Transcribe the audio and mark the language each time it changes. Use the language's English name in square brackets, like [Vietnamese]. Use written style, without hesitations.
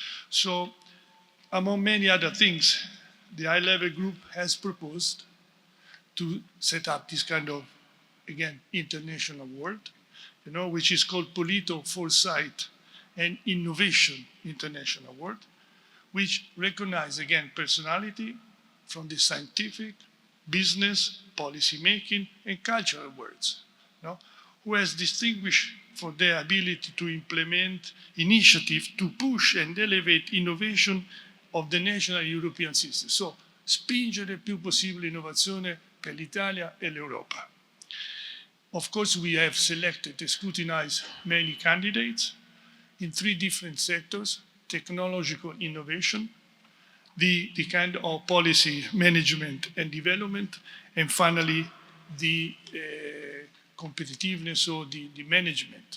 [English] So among many other things, the high-level group has proposed to set up this kind of, again, international award, which is called Polito Foresight and Innovation International Award, which recognize, again, personality from the scientific, business, policy making, and cultural worlds, who has distinguished for their ability to implement initiatives to push and elevate innovation of the national European system. [Italian] So, spingere il più possibile innovazione per l'Italia e l'Europa. [English] Of course, we have selected and scrutinized many candidates in 3 different sectors: technological innovation, the kind of policy management and development, and finally, the competitiveness or the management.